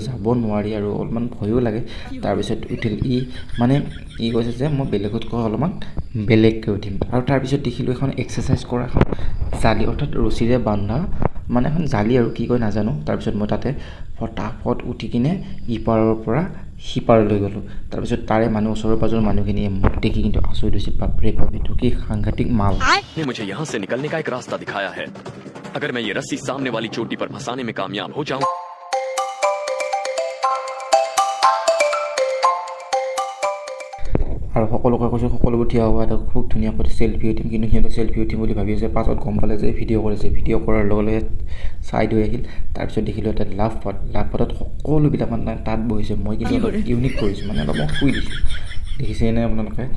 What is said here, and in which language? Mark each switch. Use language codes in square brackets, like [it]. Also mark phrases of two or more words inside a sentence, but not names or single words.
[as] যাব নোৱাৰি আৰু অলপমান ভয়ো লাগে তাৰপিছত উঠিল ই কৈছে যে মই বেলেগতকৈ অলপমান বেলেগকৈ উঠিম আৰু তাৰপিছত দেখিলোঁ এখন এক্সাৰচাইজ কৰা এখন জালি অৰ্থাৎ ৰছীৰে বান্ধা মানে এখন জালি আৰু কি কয় নাজানো তাৰপিছত মই তাতে ফটাফট উঠি কিনে ইপাৰৰ পৰা সিপাৰলৈ গ'লোঁ তাৰপিছত তাৰে মানুহ ওচৰৰ পাজৰৰ মানুহখিনিয়ে মোক দেখি কিন্তু আচৰিত হৈছিল বাপৰে বাপ এইটো কি সাংঘাতিক মাল [hi] मुझे यहाँ से निकलने का एक रास्ता दिखाया है अगर मैं ये रस्सी सामने वाली चोटी पर फंसाने में कामयाब हो जाऊं [as] আৰু সকলোকে কৈছোঁ সকলোবোৰ থিয় হোৱা এটা খুব ধুনীয়াকৈ চেল্ফি উঠিম কিন্তু সিহঁতে চেল্ফি উঠিম বুলি ভাবি আছে পাছত গম পালে যে ভিডিঅ' কৰিছে ভিডিঅ' কৰাৰ লগে লগে ছাইড হৈ আহিল তাৰপিছত দেখিলোঁ এটা লাভ পথত সকলোবিলাক মানে তাত বহিছে মই কিন্তু অলপ ইউনিক কৰিছোঁ মানে অলপ মই শুই দিছোঁ দেখিছেনে আপোনালোকে